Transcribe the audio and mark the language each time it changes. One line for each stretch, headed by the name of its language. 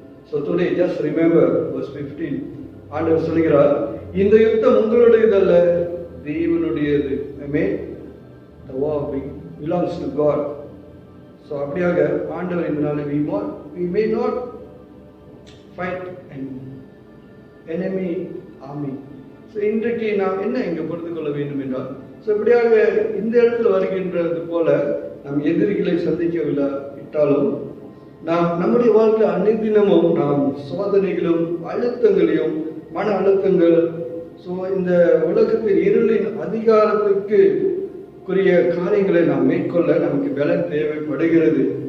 English: So today just remember verse 15.
Tamil: ஆண்டவர் சொல்கிறார், இந்த யுத்தம் உங்களுடையதல்ல, தேவனுடையது.
English: Amen. The war belongs to God. So
Tamil: அப்படியாக ஆண்டவர் இந்த நாளில்
English: we may not fight an enemy army.
Tamil: So இன்றைக்கு நாம் என்ன இங்கே புரிந்து கொள்ள வேண்டும் என்றால், ஸோ இப்படியாக இந்த இடத்துல வருகின்றது போல நாம் எதிரிகளை சந்திக்கவில்லாவிட்டாலும் நாம் நம்முடைய வாழ்க்கை அனைத்தினமும் நாம் சோதனைகளும் அழுத்தங்களையும் மன அழுத்தங்கள், ஸோ இந்த உலகத்தின் இருளின் அதிகாரத்துக்கு குறிய காரியங்களை நாம் மேற்கொள்ள நமக்கு பலன் தேவைப்படுகிறது.